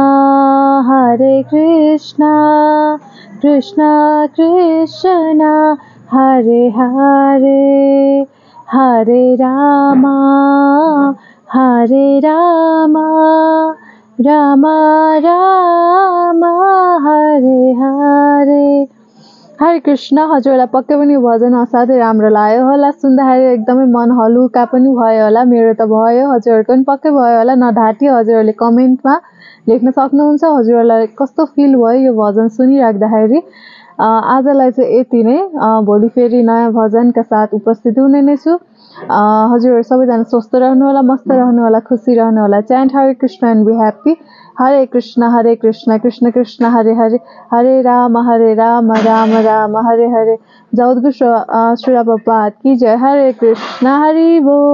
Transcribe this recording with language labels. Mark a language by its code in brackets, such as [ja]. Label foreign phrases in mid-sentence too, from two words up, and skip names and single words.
[sa] कृष्ण कृष्ण हरे हरे, हरे राम राम राम हरे हरे। हरे कृष्ण, [ne] हजुरलाई पक्कै पनि भजन असाध्यै राम्रो लाग्यो होला, सुन्दाखेरि एकदमै मन हलुका पनि भयो होला। मेरो त भयो, हजुरहरूको पनि पक्कै भयो होला। नढाँटी हजुरहरूले कमेन्टमा लेख्न सक्नुहुन्छ हजुरहरूलाई कस्तो फिल भयो यो भजन सुनिराख्दाखेरि। आजलाई चाहिँ यति नै, भोलि फेरि नयाँ भजनका साथ उपस्थित हुने नै छु। हजुरहरू सबैजना स्वस्थ रहनु होला, मस्त रहनु होला, खुसी रहनु होला। [en] Chant Hare Krishna and be happy. [sa] हरे कृष्ण कृष्ण कृष्ण हरे हरे, हरे राम राम राम हरे हरे। [hi] जगद्गुरु श्री प्रभुपाद की जय। हरे कृष्ण हरि बोल।